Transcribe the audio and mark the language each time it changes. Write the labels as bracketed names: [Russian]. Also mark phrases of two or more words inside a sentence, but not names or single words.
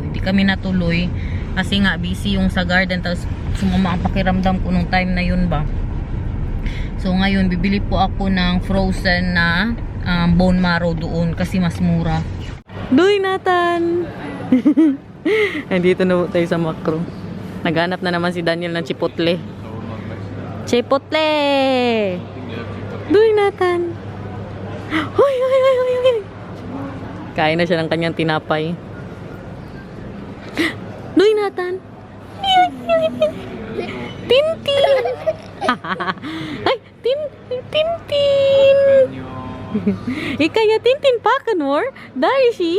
[Filipino] Hindi kami natuloy kasi nga busy yung sa garden, tapos sumama ang pakiramdam ko nung time na yun ba. So ngayon, bibili po ako ng frozen na [English] bone marrow [Filipino] doon kasi mas mura. Doy, Nathan! Nandito na tayo sa Macro. Naghanap na naman si Daniel ng chipotle. Chipotle! Doy, Nathan! Hoy, hoy, hoy, hoy, hoy! Kain na siya ng kanyang tinapay. Doy, Nathan! Tintin! Ay, Tintin! Ikaya Tintin pa kanor? Dari si?